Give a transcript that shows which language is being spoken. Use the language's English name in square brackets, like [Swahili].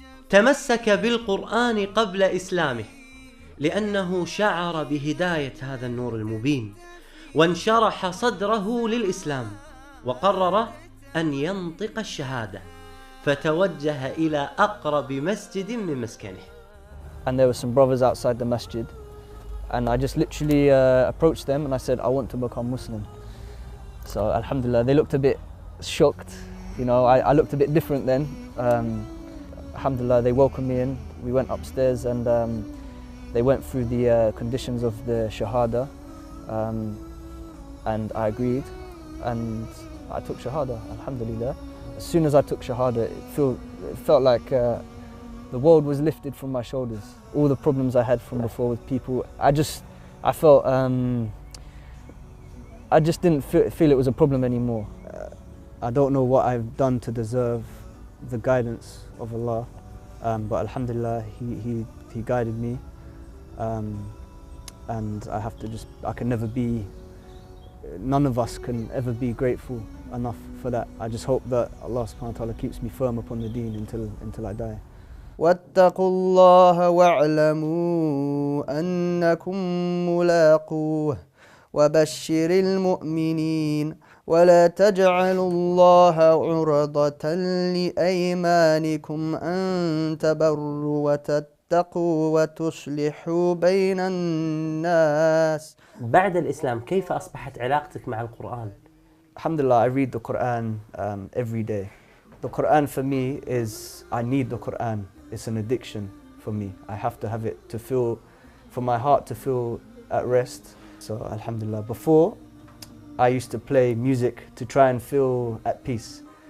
[Arabic] تمسك بالقرآن قبل إسلامه لأنه شعر بهداية هذا النور المبين وانشرح صدره للإسلام وقرر أن ينطق الشهادة فتوجه إلى أقرب مسجد من مسكنه. [English] And there were some brothers outside the masjid, and I just literally approached them and I said, I want to become Muslim. So alhamdulillah, they looked a bit shocked. You know, I looked a bit different then. Alhamdulillah, they welcomed me in. We went upstairs and they went through the conditions of the Shahada, and I agreed, and I took Shahada, alhamdulillah. As soon as I took Shahada, it felt like the world was lifted from my shoulders. All the problems I had from before with people, I felt, I just didn't feel it was a problem anymore. I don't know what I've done to deserve the guidance of Allah, but alhamdulillah, He guided me, and I can never be, none of us can ever be grateful enough for that. I just hope that Allah subhanahu wa ta'ala keeps me firm upon the deen until I die. [Arabic] واتقوا الله واعلموا أنكم ملاقوه وبشر المؤمنين ولا تجعلوا الله عرضة لأيمانكم أن تبروا وتتقوا وتصلحوا بين الناس. بعد الإسلام كيف أصبحت علاقتك مع القرآن؟ [English] Alhamdulillah, I read the Quran every day. The Quran for me is, I need the Quran. It's an addiction for me. I have to have it to feel, for my heart to feel at rest. So alhamdulillah, before I used to play music to try and feel at peace.